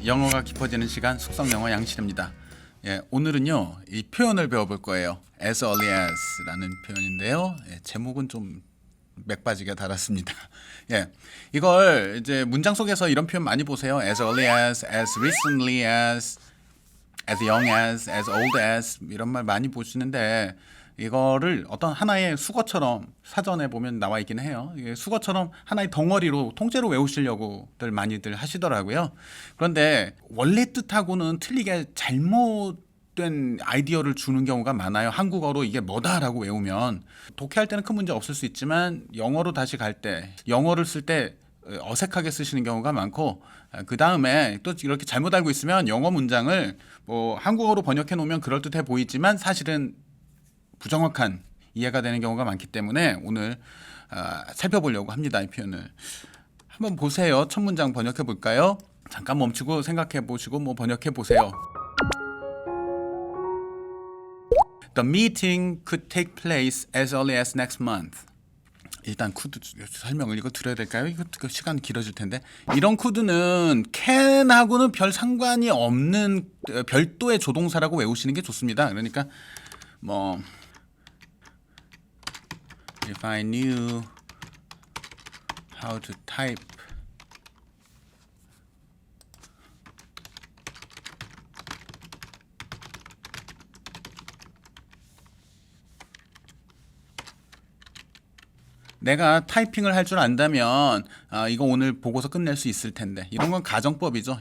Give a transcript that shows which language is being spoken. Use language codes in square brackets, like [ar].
[ko] 영어가 깊어지는 시간 숙성영어 양실입니다. 오늘은요 이 표현을 배워볼 거예요. [en] As early as [ko] 라는 표현인데요. 제목은 좀 맥빠지게 달았습니다. 이걸 이제 문장 속에서 이런 표현 많이 보세요. [en] As early as recently as young as old as [ko] 이런 말 많이 보시는데 이거를 어떤 하나의 수거처럼 사전에 보면 나와 있긴 해요. 이게 수거처럼 하나의 덩어리로 통째로 외우시려고들 많이들 하시더라고요. 그런데 원래 뜻하고는 틀리게 잘못된 아이디어를 주는 경우가 많아요. 한국어로 이게 뭐다라고 외우면 독해할 때는 큰 문제 없을 수 있지만 영어로 다시 갈 때 영어를 쓸 때 어색하게 쓰시는 경우가 많고 그 다음에 또 이렇게 잘못 알고 있으면 영어 문장을 뭐 한국어로 번역해 놓으면 그럴듯해 보이지만 사실은 부정확한 이해가 되는 경우가 많기 때문에 오늘 살펴보려고 합니다. 이 표현을 한번 보세요. 첫 문장 번역해 볼까요? 잠깐 멈추고 생각해 보시고 뭐 번역해 보세요. [en] The meeting could take place as early as next month. [ko] 일단 could 설명을 이거 드려야 될까요? 이거 시간 길어질 텐데 이런 could는 can하고는 별 상관이 없는 별도의 조동사라고 외우시는 게 좋습니다. 그러니까 뭐 [en] If I knew how to type [ko] 내가 타이핑을 할 줄 안다면 이거 오늘 보고서 끝낼 수 있을 텐데 이런 건 가정법이죠.